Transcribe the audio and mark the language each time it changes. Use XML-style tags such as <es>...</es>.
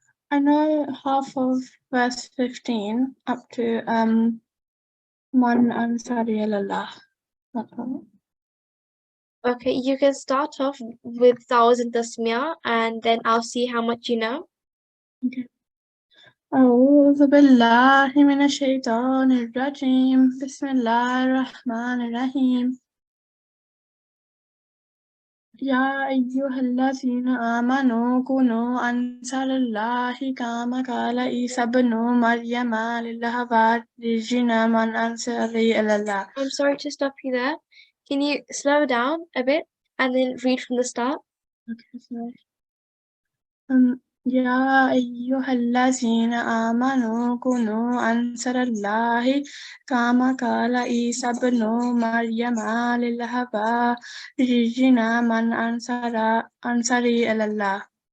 <en>I know half of verse 15 up to Man Ansari Allah. That's all. Okay, you can start off with 1,000 tasmiyah and then I'll see how much you know. Okay.</en> <ar>أعوذ بالله من الشيطان الرجيم بسم الله الرحمن الرحيم يا أيها الذين آمنوا كونوا أنصار الله كما قال عيسى ابن مريم للحواريين من أنصاري إلى الله.</ar> <en>I'm sorry to stop you there. Can you slow down a bit and then read from the start? Okay, sorry.</en> <ar>يا أيها الذين آمنوا كونوا أنصار الله كما قال عيسى ابن مريم للحواريين من أنصاري إلى الله.</ar>